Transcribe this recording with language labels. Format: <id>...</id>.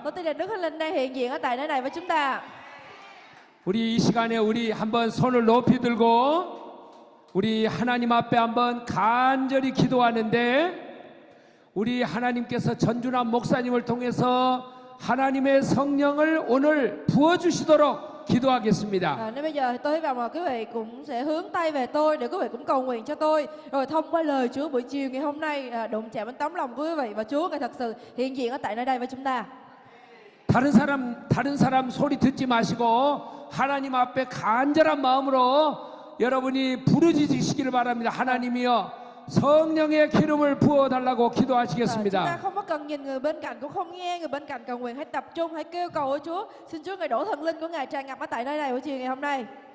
<vi>Tôi tin rằng Đức Thánh Linh đang hiện diện ở tại nơi này với chúng ta.</vi> <ko>우리 이 시간에 우리 한번 손을 높이 들고 우리 하나님 앞에 한번 간절히 기도하는데, 우리 하나님께서 전준환 목사님을 통해서 하나님의 성령을 오늘 부어주시도록 기도하겠습니다.</ko> <vi>Nên bây giờ tôi hy vọng là quý vị cũng sẽ hướng tay về tôi để quý vị cũng cầu nguyện cho tôi. Rồi thông qua lời Chúa buổi chiều ngày hôm nay đụng chạm đến tấm lòng của quý vị và Chúa ngài thật sự hiện diện ở tại nơi đây với chúng ta.</vi> <ko>다른 사람 소리 듣지 마시고 하나님 앞에 간절한 마음으로 여러분이 부르짖으시기를 바랍니다. 하나님이여 성령의 기름을 부어달라고</ko> <vi>Chúng ta</vi> <ko>기도하시겠습니다.</ko> <vi>không có cần nhìn người bên cạnh, cũng không nghe người bên cạnh cầu nguyện, hãy tập trung, hãy kêu cầu với Chúa. Xin Chúa ngài đổ thần linh của ngài tràn ngập ở tại nơi này buổi chiều ngày hôm nay.</vi>